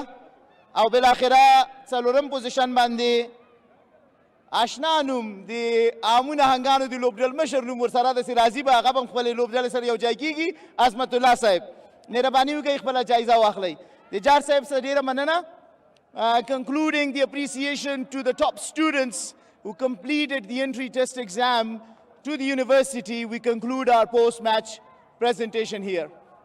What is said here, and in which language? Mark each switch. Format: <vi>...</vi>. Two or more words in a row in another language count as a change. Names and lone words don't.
<ps>او بالاخره څلورم پوزیشن باندې آشنا نوم د عامو نهنګانو د لوبډل مشر نوم ورسره داسې راځي به هغه به هم خپلې لوبډلې سره یو ځای کېږي. عظمت الله صاحب مهرباني وکړئ خپله جایزه واخلئ. د جار صاحب سره ډېره مننه.</ps> <en>Concluding the appreciation to the top students who completed the entry test exam to the university, we conclude our post-match presentation here.</en>